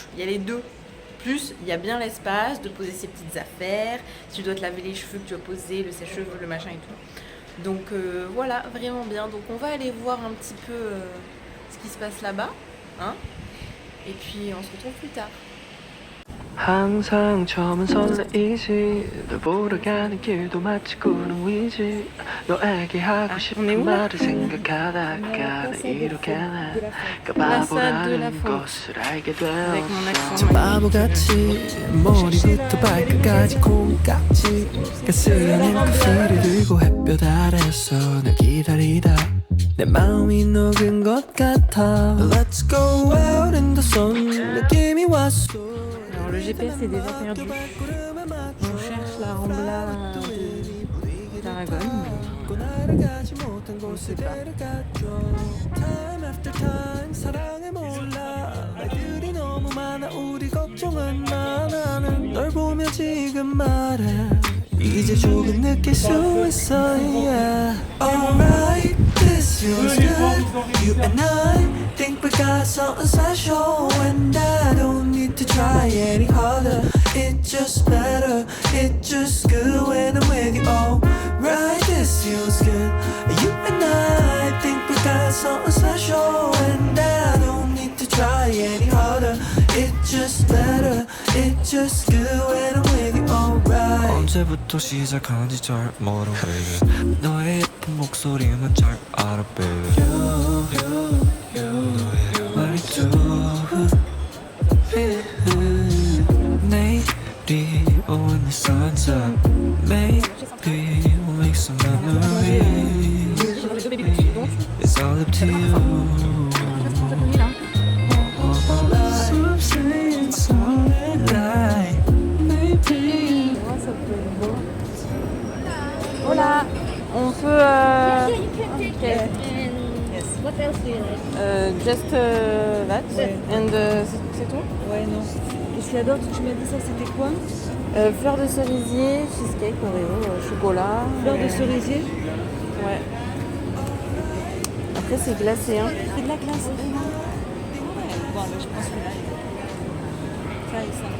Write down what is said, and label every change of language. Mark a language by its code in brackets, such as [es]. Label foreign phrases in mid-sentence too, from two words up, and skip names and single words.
[fr] Il y a les deux. Plus, il y a bien l'espace de poser ses petites affaires. Si tu dois te laver les cheveux, que tu dois poser le sèche-cheveux, le machin et tout. Donc voilà, vraiment bien. Donc on va aller voir un petit peu ce qui se passe là-bas. Hein, et puis on se retrouve plus tard. [ko] 항상 처음은 설레이지 널 보러 가는 길도 마치 꾸는 위지 너에게 하고 싶은 말을 생각하다가 이렇게 내가 바보라는 것을 알게 되었어 저 바보같이 머리부터 발끝까지 콩깍지 가스여낸 커피를 들고 햇볕 아래서 널 기다리다 내 마음이 녹은 것 같아 [en] Let's go out in the sun [ko] 느낌이 왔어 [fr] Alors le GPS est déjà perdu. On cherche la Rambla de Tarragone. On ne sait pas. [ko] 이제 조금 느낄 수 있어 yeah. [en] Alright, this feels good You and I think we got something special And I don't need to try any harder It's just better, it's just good when I'm with you Alright, this feels good You and I think we got something special And I don't need to try any harder It's just better, it's just good when I'm with you Alright [ko] 언제부터 시작한지 잘 몰라 [en] baby [ko] 너의 예쁜 목소리만 잘 알아 [en] baby [ko] 너의 말투 내일이 [en] when the sun's up Maybe we'll make some memories It's all up to you [fr] Hola, on peut. [en] Yeah, you can take okay. it. And yes. What else do you like? Just that. [fr] Ouais. And c'est tout. Ouais, non. Qu'est-ce qu'il y a d'autre? Tu m'as dit ça, c'était quoi? Fleur de cerisier, cheesecake, Oreo, chocolat. Fleur de cerisier? Ouais. Après c'est glacé, hein. C'est de la glace. Ouais. Bon, mais je pense que là, ça et ça.